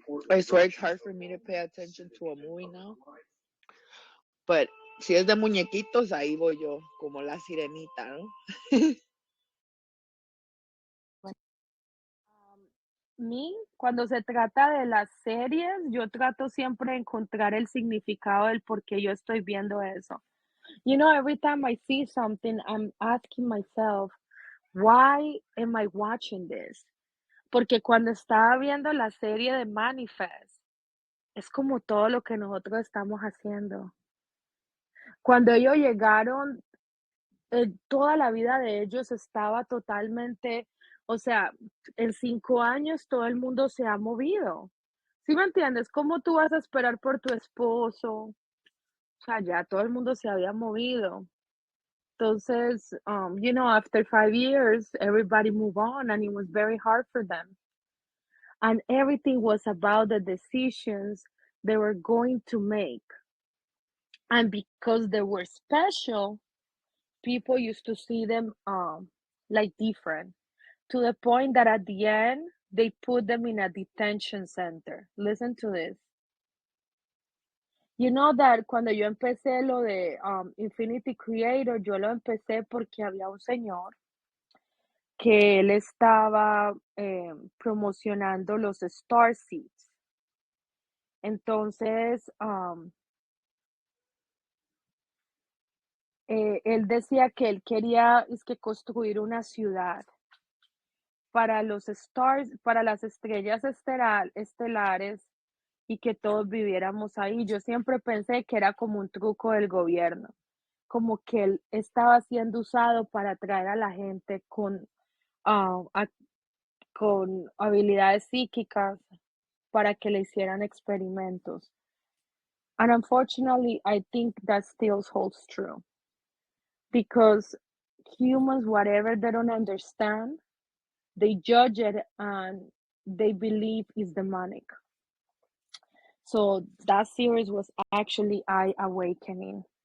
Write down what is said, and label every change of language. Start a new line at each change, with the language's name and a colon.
English: I swear it's hard for me to pay attention to a movie now.
Spanish: But si es de muñequitos, ahí voy yo, como la sirenita, ¿no? Me, cuando se trata de las series, yo trato siempre de encontrar el significado del por qué yo estoy viendo eso.
English: Every time I see something, I'm asking myself, why am I watching this?
Spanish: Porque cuando estaba viendo la serie de Manifest, es como todo lo que nosotros estamos haciendo. Cuando ellos llegaron, toda la vida de ellos estaba totalmente, o sea, en 5 años todo el mundo se ha movido. ¿Sí me entiendes? ¿Cómo tú vas a esperar por tu esposo? O sea, ya todo el mundo se había movido.
English: Entonces, after 5 years, everybody moved on and it was very hard for them. And everything was about the decisions they were going to make. And because they were special, people used to see them like different, to the point that at the end they put them in a detention center. Listen to this. You know that
Spanish: cuando yo empecé lo de Infinity Creator, yo lo empecé porque había un señor que él estaba promocionando los Star Seeds. Entonces, él decía que él quería construir una ciudad para los stars, para las estrellas estelares y que todos viviéramos ahí. Yo siempre pensé que era como un truco del gobierno, como que él estaba siendo usado para atraer a la gente ah, a- con habilidades psíquicas para que le hicieran experimentos.
English: And unfortunately, I think that still holds true because humans, whatever they don't understand, they judge it and they believe is demonic. So that series was actually eye awakening.